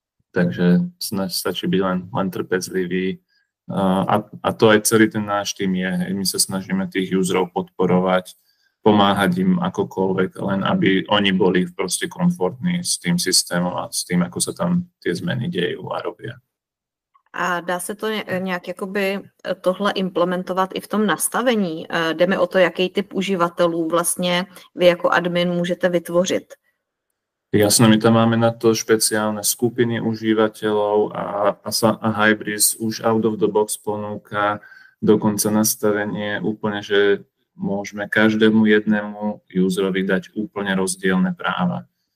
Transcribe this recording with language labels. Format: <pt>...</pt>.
<sk>Takže stačí byť len trpezlivý. A to aj celý ten náš tým je. My sa snažíme tých userov podporovať, pomáhať im akokoľvek, len aby oni boli proste komfortní s tým systémom a s tým, ako sa tam tie zmeny dejú a robia.</sk> <cs>A dá se to nějak jakoby tohle implementovat i v tom nastavení? Jde mi o to, jaký typ uživatelů vlastně vy jako admin můžete vytvořit.</cs> <sk>Jasno, my tam máme na to špeciálne skupiny užívateľov a Hybris už</sk> <en>out of the box</en> <sk>ponúka dokonca nastavenie úplne, že môžeme každému jednému userovi dať úplne rozdielne práva.</sk>